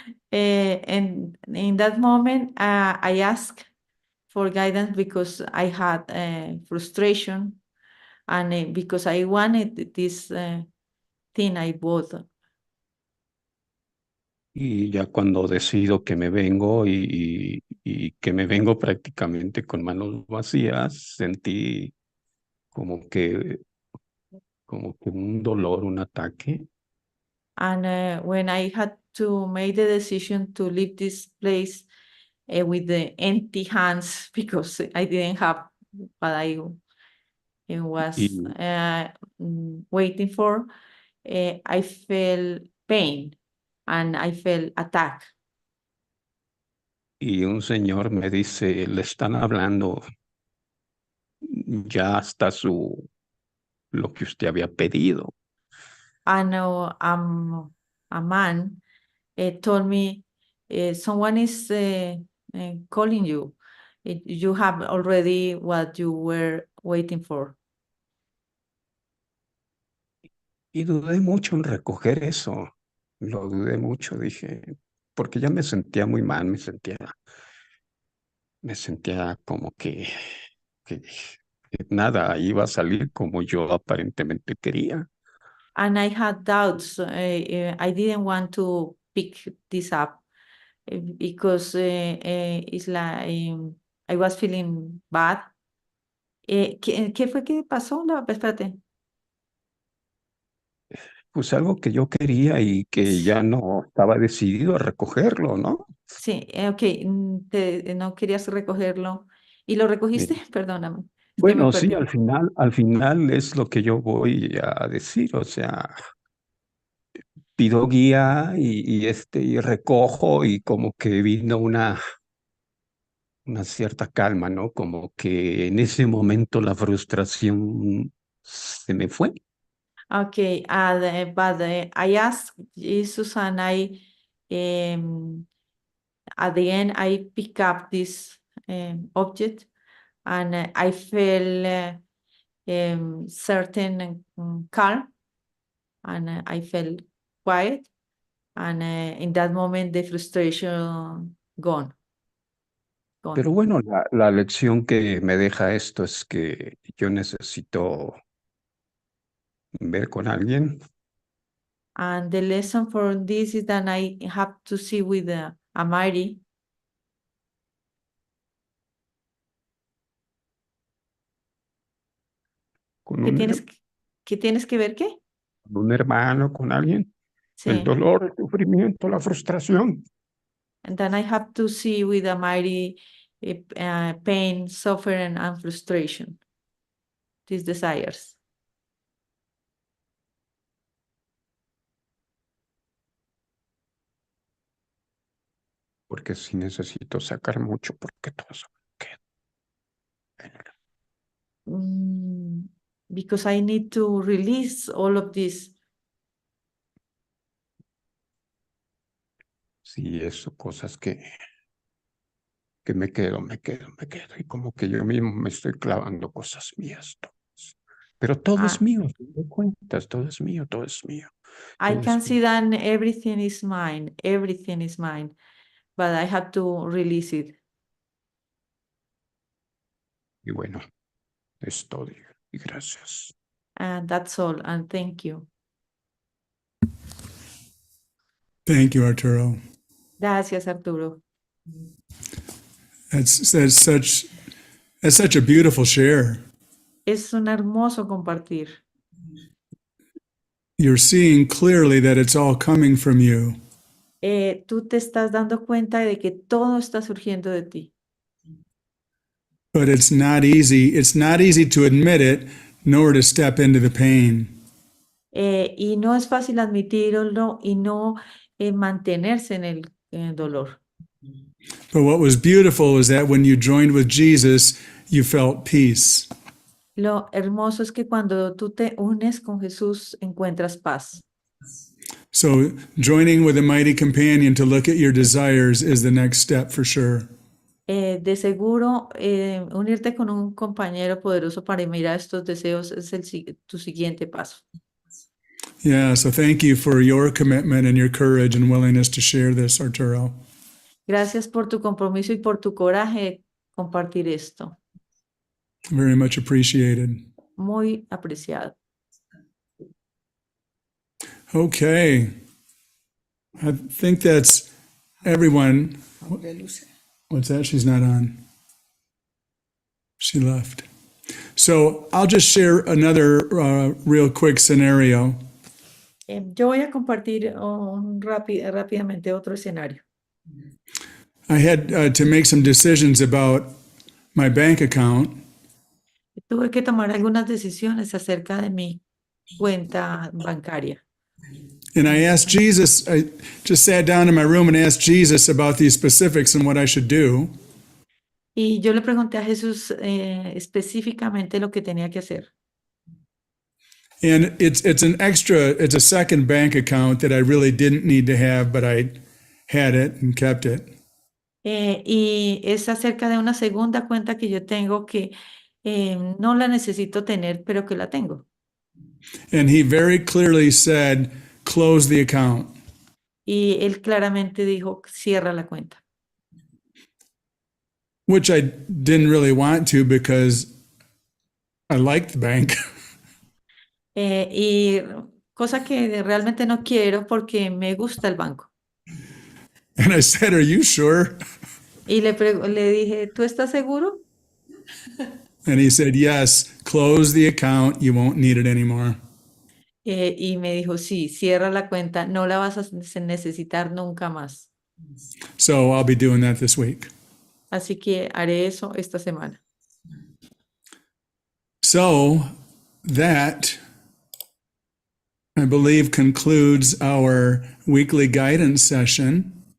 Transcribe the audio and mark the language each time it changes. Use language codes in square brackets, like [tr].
[en] And in that moment, I asked for guidance because I had frustration and because I wanted this thing I bought. [es] Y ya cuando decido que me vengo y que me vengo prácticamente con manos vacías, sentí como que, como que un dolor, un ataque. [en] And when I had to make the decision to leave this place with the empty hands because I didn't have what I was [es] Y, [en] waiting for, I felt pain and I felt attack. [es] y un señor me dice, le están hablando, ya está lo que usted había pedido. [en] And a man told me, someone is calling you. You have already what you were waiting for. [es] Y dudé mucho en recoger eso. Lo dudé mucho, dije, porque ya me sentía muy mal, me sentía como que nada iba a salir como yo aparentemente quería. [en] And I had doubts. I didn't want to pick this up because it's like I was feeling bad. [es] ¿Qué fue que pasó? No, espérate. Pues algo que yo quería y que ya no estaba decidido a recogerlo, ¿no? Sí, ok, no querías recogerlo. ¿Y lo recogiste? Sí. Perdóname, es que me Bueno, sí, perdí. al final es lo que yo voy a decir, o sea, pido guía y recojo y como que vino una cierta calma, ¿no? Como que en ese momento la frustración se me fue. [en] Okay, but I asked Jesus and at the end, I pick up this object and I feel certain calm and I felt quiet. And in that moment, the frustration gone. [es] Pero bueno, la lección que me deja esto es que yo necesito ver con alguien [en] And the lesson for this is that I have to see with a Mary [es] con ¿Qué un, tienes, qué tienes que ver qué? con un hermano, con alguien. El Sí. dolor, el sufrimiento, la frustración. [en] And then I have to see with a mighty pain, suffering, and frustration. These desires. [es] Porque sí necesito sacar mucho, porque todo eso queda en el- [en] Because I need to release all of this. [es] Sí, eso, cosas que me quedo. Y como que yo mismo me estoy clavando cosas mías, todas. Pero todo es Ah, mío, a fin de cuentas, todo es mío, todo es mío. [en] I [es] Todo [en] can [es] es [en] see [es] mío. [en] that everything is mine, but I have to release it. [es] Y bueno, es todo. Y gracias. [en] And that's all. And thank you. Thank you, Arturo. [es] Gracias, Arturo. [en] That's such a beautiful share. [es] Es un hermoso compartir. [en] You're seeing clearly that it's all coming from you. [es] Tú te estás dando cuenta de que todo está surgiendo de ti. [en] But it's not easy. It's not easy to admit it, nor to step into the pain. [es] Y no es fácil admitirlo y no mantenerse en el dolor. [en] But what was beautiful is that when you joined with Jesus, you felt peace. [es] Lo hermoso es que cuando tú te unes con Jesús encuentras paz. [en] So joining with a mighty companion to look at your desires is the next step for sure. [es] De seguro, unirte con un compañero poderoso para mirar estos deseos es tu siguiente paso. [en] Yeah, so thank you for your commitment and your courage and willingness to share this, Arturo. [es] Gracias por tu compromiso y por tu coraje de compartir esto. [en] Very much appreciated. [es] Muy apreciado. [en] Okay. I think that's everyone. What's that? She's not on. She left. So I'll just share another real quick scenario. [es] Yo voy a compartir rápidamente otro escenario. [en] I had to make some decisions about my bank account. [es] Tuve que tomar algunas decisiones acerca de mi cuenta bancaria. [en] And I asked Jesus, I just sat down in my room and asked Jesus about these specifics and what I should do. [es] Y yo le pregunté a Jesús específicamente lo que tenía que hacer. [en] And it's a second bank account that I really didn't need to have, but I had it and kept it. [es] Y es acerca de una segunda cuenta que yo tengo que no la necesito tener, pero que la tengo. [en] And he very clearly said, close the account. [es] Y él claramente dijo, cierra la cuenta. [en] Which I didn't really want to because I liked the bank. [es] Y cosa que realmente no quiero porque me gusta el banco. [en] And I said, are you sure? [es] Y le dije, ¿tú estás seguro? [en] And he said, yes, close the account. You won't need it anymore. [es] Y me dijo, sí, cierra la cuenta, no la vas a necesitar nunca más. [en] So I'll be doing that this week. [es] Así que haré eso esta semana. [en] So that, I believe, concludes our weekly guidance session.